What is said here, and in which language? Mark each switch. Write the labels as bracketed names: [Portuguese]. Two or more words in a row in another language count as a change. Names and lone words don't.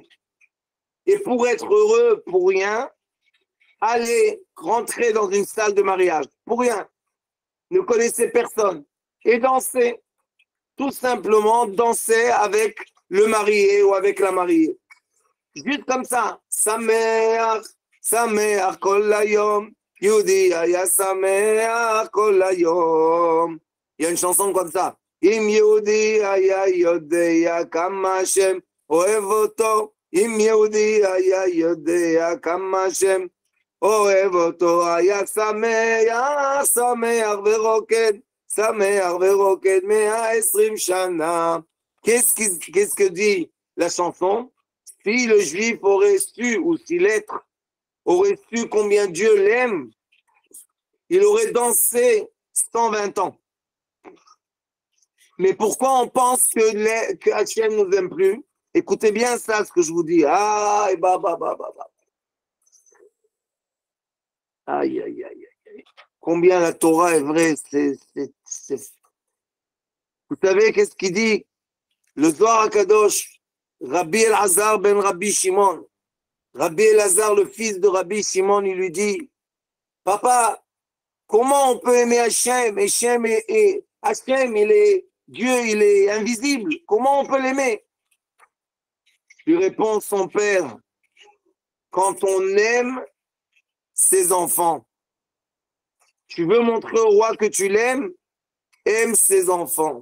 [French] Et pour être heureux, pour rien, allez rentrer dans une salle de mariage, pour rien, ne connaissez personne, et danser. Tout simplement danser avec le marié ou avec la mariée. Juste comme ça. [Hebrew] שמח, שמח כל היום, יהודי היה שמח כל היום. [French] Il y a une chanson comme ça. [Hebrew] אם יהודי היה יודע כמה השם אוהב אותו, אם יהודי היה יודע כמה השם אוהב אותו, היה שמח, שמח ורוקד. [French] Qu'est-ce que dit la chanson? Si le juif aurait su, ou si l'être aurait su combien Dieu l'aime, il aurait dansé 120 ans. Mais pourquoi on pense que Hachem ne nous aime plus? Écoutez bien ça, ce que je vous dis. Ah, et bah. Aïe, aïe, aïe. Combien la Torah est vraie. Vous savez qu'est-ce qu'il dit? Le Zohar HaKadosh, Rabbi Elazar ben Rabbi Shimon. Rabbi Elazar, le fils de Rabbi Shimon, il lui dit, papa, comment on peut aimer Hachem? Hachem, il est Dieu, il est invisible. Comment on peut l'aimer? Lui répond son père, quand on aime ses enfants, tu veux montrer au roi que tu l'aimes, aime ses enfants.